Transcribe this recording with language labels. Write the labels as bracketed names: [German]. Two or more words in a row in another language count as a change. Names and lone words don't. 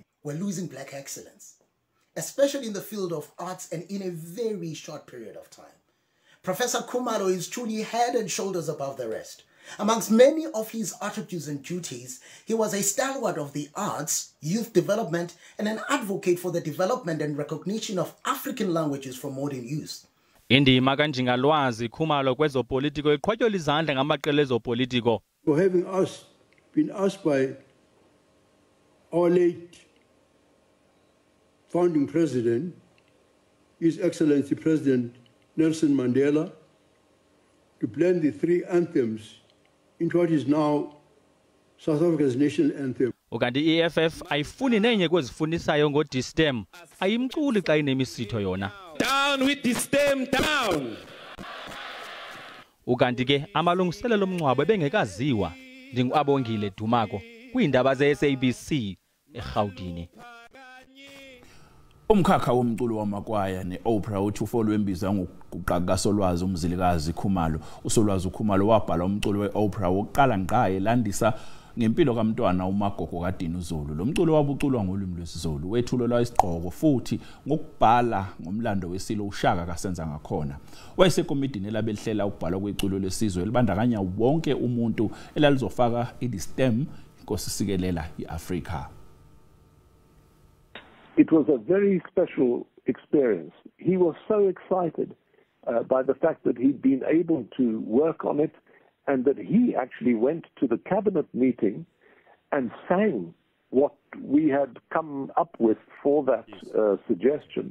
[English] We're losing black excellence, especially in the field of arts and in a very short period of time. Professor Khumalo is truly head and shoulders above the rest. Amongst many of his attributes and duties, he was a stalwart of the arts, youth development, and an advocate for the development and recognition of African languages for modern use. [Xhosa] Indima kaNjingalwazi Khumalo kwezopolitiko iqhwatywa izandla ngamaqela ezopolitiko. [English] For having been asked by our late founding president, His Excellency President Nelson Mandela, to blend the three anthems into what is now South Africa's national anthem. [Xhosa] Ukanti EFF ayifuni nenye kwezifunisayo ngoDistem, ayimculi xa inemisitho yona. [English] Down with Distem, down. [Xhosa] Ukanti ke amalungiselelo omngcwabo ebengekaziwa ndinguAbongile Dumako kwiindaba zeSABC eGauteng. Umkhakha womculo wamakwaya neopera uthi ufolo wembiza ngokuqaka kaSolwazi uMzilikazi Khumalo. [Zulu] uSolwazi uKhumalo wabhala umculo weopera wokuqala ngqa elandisa ngempilo kaMntwana uMagogo kaDini uZulu. Lo mculo wabuculwa ngolimi lwesiZulu, wethulelwa isiqhoko futhi ngokubhala ngomlando wesilo uShaka kasenza ngakhona. Wayesekomidini elabelihlela ukubhala kweculo lesizwe elibandakanya wonke umuntu elalizofaka iDistem inkosi sikelela iAfrika. [English] It was a very special experience. He was so excited by the fact that he'd been able to work on it, and that he actually went to the cabinet meeting and sang what we had come up with for that suggestion.